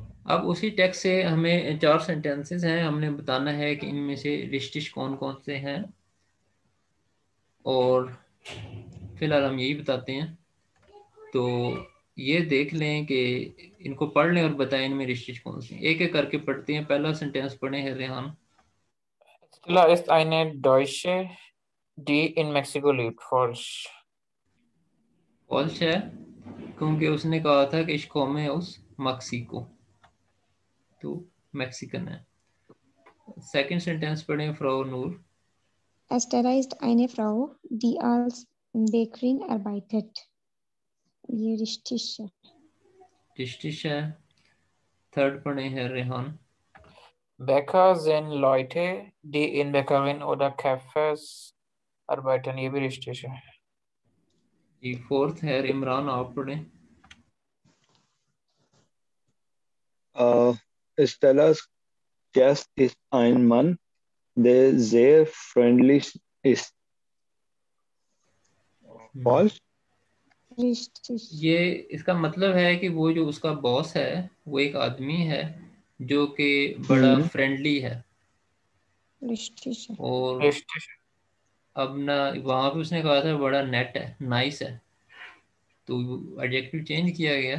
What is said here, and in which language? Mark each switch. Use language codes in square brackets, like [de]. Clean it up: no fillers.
[hi] अब उसी टेक्स्ट से हमें 4 सेंटेंसेस हैं, हमने बताना है कि इनमें से रिश्तिश कौन कौन से हैं. और फिलहाल हम यही बताते हैं. तो ये देख लें कि इनको पढ़ लें और बताएं इनमें रिश्तिश कौन से. एक एक करके पढ़ते हैं. पहला सेंटेंस पढ़े हैं Rehan. [de] Stella ist eine Deutsche, die in Mexiko lebt. Falsch. [hi] False है क्योंकि उसने कहा था कि [de] ich komme aus Mexiko, [hi] तो मैक्सिकन है. सेकंड सेंटेंस पढ़ें फ्राउ नूर. [de] Estella ist eine Frau, die als Bäckerin arbeitet. [hi] ये रिश्तिश है. रिश्तिश है. थर्ड पढ़े हैं Rehan. [de] Becker sind Leute, die in Bäckereien oder Cafés arbeiten. [hi] ये भी रिश्ते है. जी फोर्थ है इमरान, आप पढ़ें. [de] Stellas Gast ist ein Mann, der sehr freundlich ist. Falsch? Richtig. [hi] ये इसका मतलब है कि वो जो उसका बॉस है वो एक आदमी है जो कि बड़ा फ्रेंडली है. [de] Richtig. [hi] और रिश्ते है. अब ना वहाँ पे उसने कहा था बड़ा नेट है, नाइस है, तो एडजेक्टिव चेंज किया गया.